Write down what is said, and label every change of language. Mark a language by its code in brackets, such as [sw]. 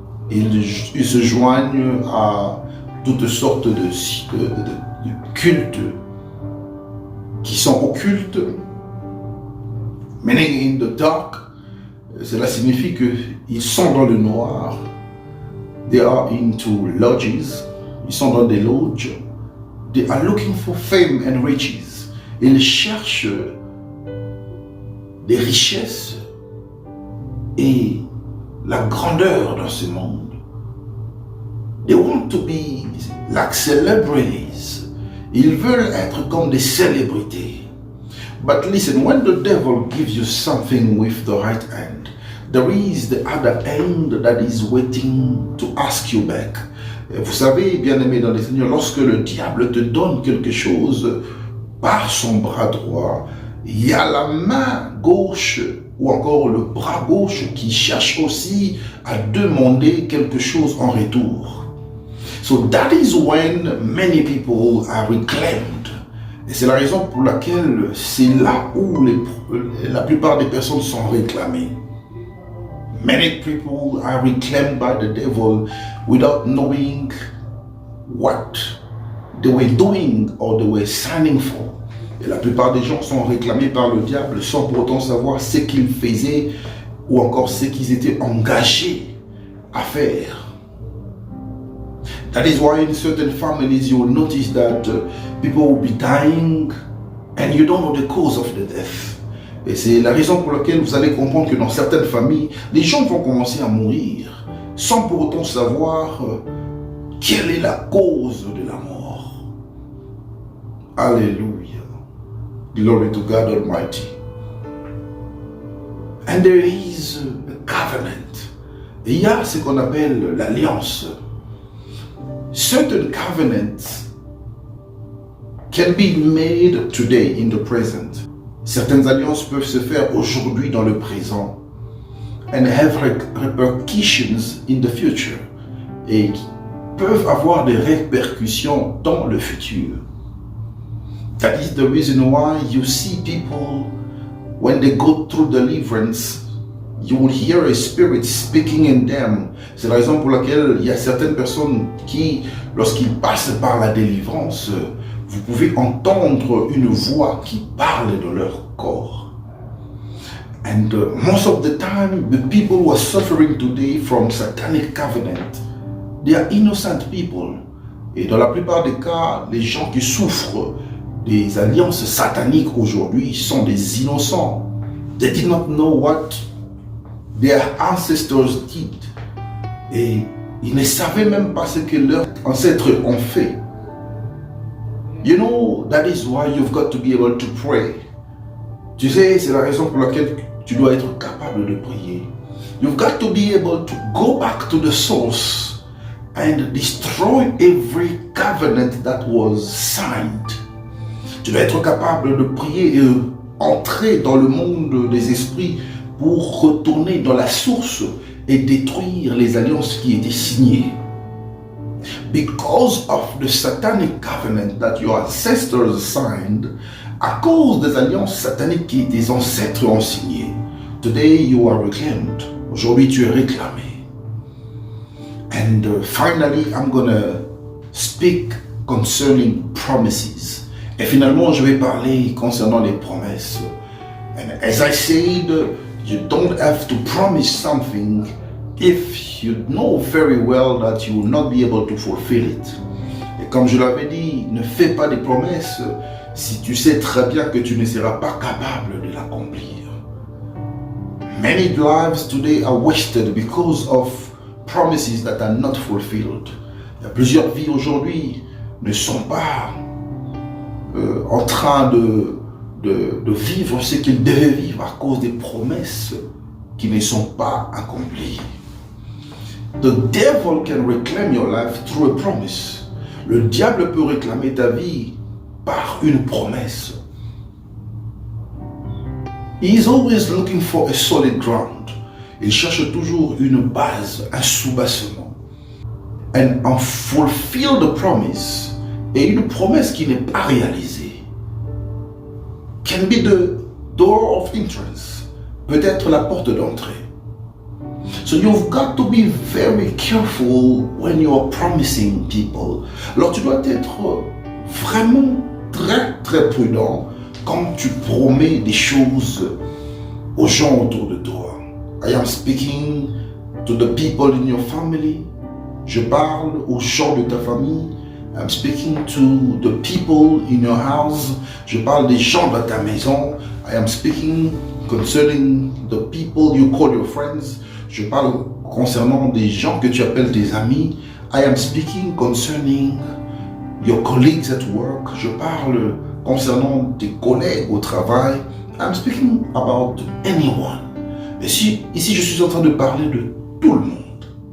[fr] Ils se joignent à toutes sortes de cultes qui sont occultes, [en] meaning in the dark. [fr] Cela signifie qu'ils sont dans le noir. [en] They are into lodges. [fr] Ils sont dans des loges. [en] They are looking for fame and riches. [fr] Ils cherchent des richesses et la grandeur dans ce monde. [en] They want to be like celebrities. [fr] Ils veulent être comme des célébrités. [en] But listen, when the devil gives you something with the right hand, there is the other hand that is waiting to ask you back. [fr] Vous savez, bien-aimés dans les Seigneurs, lorsque le diable te donne quelque chose, par son bras droit, il y a la main gauche ou encore le bras gauche qui cherche aussi à demander quelque chose en retour. [en] So that is when many people are reclaimed. [fr] Et c'est la raison pour laquelle c'est là où la plupart des personnes sont réclamées. [en] Many people are reclaimed by the devil without knowing what they were doing or they were signing for. [fr] Et la plupart des gens sont réclamés par le diable sans pour autant savoir ce qu'ils faisaient ou encore ce qu'ils étaient engagés à faire. [en] That is why in certain families you will notice that people will be dying and you don't know the cause of the death. [fr] Et c'est la raison pour laquelle vous allez comprendre que dans certaines familles, les gens vont commencer à mourir sans pour autant savoir quelle est la cause de la mort. Alléluia. [en] Glory to God Almighty. And there is a covenant. [fr] Et il y a ce qu'on appelle l'alliance. [en] Certain covenants can be made today in the present. [fr] Certaines alliances peuvent se faire aujourd'hui dans le présent [en] and have repercussions in the future [fr] et peuvent avoir des répercussions dans le futur. [en] That is the reason why you see people when they go through deliverance, you will hear a spirit speaking in them. [fr] C'est la raison pour laquelle il y a certaines personnes qui, lorsqu'ils passent par la délivrance, vous pouvez entendre une voix qui parle de leur corps. [en] And most of the time, the people who are suffering today from satanic covenant, they are innocent people. [fr] Et dans la plupart des cas, les gens qui souffrent des alliances sataniques aujourd'hui sont des innocents. [en] They did not know what their ancestors did. [fr] Et ils ne savaient même pas ce que leurs ancêtres ont fait. [en] You know, that is why you've got to be able to pray. [fr] Tu sais, c'est la raison pour laquelle tu dois être capable de prier. [en] You've got to be able to go back to the source and destroy every covenant that was signed. [fr] Tu dois être capable de prier et entrer dans le monde des esprits pour retourner dans la source et détruire les alliances qui étaient signées. [en] Because of the satanic covenant that your ancestors signed, [fr] à cause des alliances sataniques que tes ancêtres ont signées, [en] today you are reclaimed. [fr] Aujourd'hui, tu es réclamé. [en] And finally, I'm gonna speak concerning promises. [fr] Et finalement, je vais parler concernant les promesses. [en] And as I said, you don't have to promise something if you know very well that you will not be able to fulfill it. [fr] Et comme je l'avais dit, ne fais pas des promesses si tu sais très bien que tu ne seras pas capable de l'accomplir. [en] Many lives today are wasted because of promises that are not fulfilled. [fr] Il y a plusieurs vies aujourd'hui ne sont pas en train de vivre ce qu'ils devaient vivre à cause des promesses qui ne sont pas accomplies. [en] The devil can reclaim your life through a promise. [fr] Le diable peut réclamer ta vie par une promesse. [en] He is always looking for a solid ground. [fr] Il cherche toujours une base, un soubassement. [en] And unfulfilled promise, [fr] et une promesse qui n'est pas réalisée, [en] can be the door of entrance, [fr] peut être la porte d'entrée. [en] So you've got to be very careful when you are promising people. [fr] Alors tu dois être vraiment très prudent quand tu promets des choses aux gens autour de toi. [en] I am speaking to the people in your family. [fr] Je parle aux gens de ta famille. [en] I'm speaking to the people in your house. [fr] Je parle des gens de ta maison. [en] I am speaking concerning the people you call your friends. [fr] Je parle concernant des gens que tu appelles tes amis. [en] I am speaking concerning your colleagues at work. [fr] Je parle concernant tes collègues au travail. [en] I'm speaking about anyone. [fr] Et ici, je suis en train de parler de tout le monde.